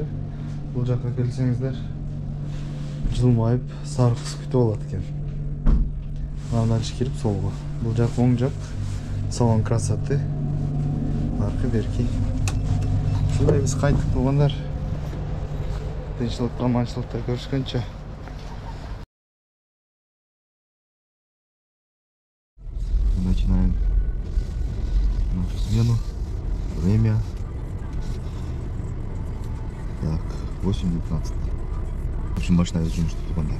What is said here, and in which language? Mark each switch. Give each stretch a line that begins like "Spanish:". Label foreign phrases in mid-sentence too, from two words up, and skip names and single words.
Kyrgyz: Бул жакка келсеңиздер, жылмайып сары кыз күтүп алат экен. Андан кирип солго. Бул жак оң жак. Салон красоты. Аркы берки. Шулай биз кайттык болгондар. Тынччылыкта, аманчылыкта көрүшкөнчө.
Russian: Начинаем нашу смену. Время. Так, 8:19. В общем, ночная
Kyrgyz: жумуш болгондар.